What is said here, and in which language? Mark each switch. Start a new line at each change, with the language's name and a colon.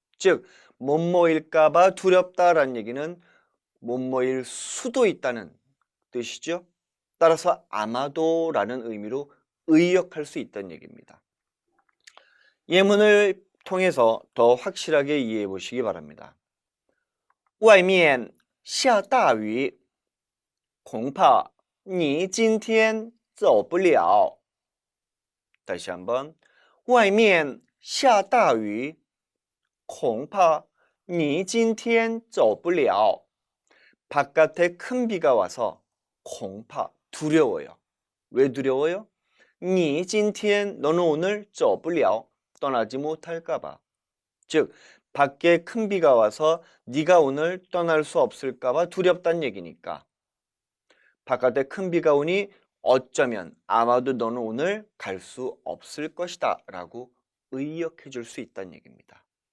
Korean: 즉, 뭐뭐일까봐 두렵다라는 얘기는 뭐뭐일 수도 있다는 뜻이죠. 따라서 아마도라는 의미로 의역할 수 있다는 얘기입니다. 예문을 통해서 더 확실하게 이해해 보시기 바랍니다.
Chinese: 外面下大雨恐怕你今天走不了.
Korean: 다시 한번.
Chinese: 外面下大雨恐怕你今天走不了.
Korean: 바깥에 큰 비가 와서 恐怕 두려워요. 왜 두려워요?
Chinese: 你今天
Korean: 너는 오늘
Chinese: 走不了
Korean: 떠나지 못할까 봐. 즉, 밖에 큰 비가 와서 네가 오늘 떠날 수 없을까 봐 두렵다는 얘기니까 바깥에 큰 비가 오니 어쩌면 아마도 너는 오늘 갈 수 없을 것이다 라고 의역해 줄 수 있다는 얘기입니다.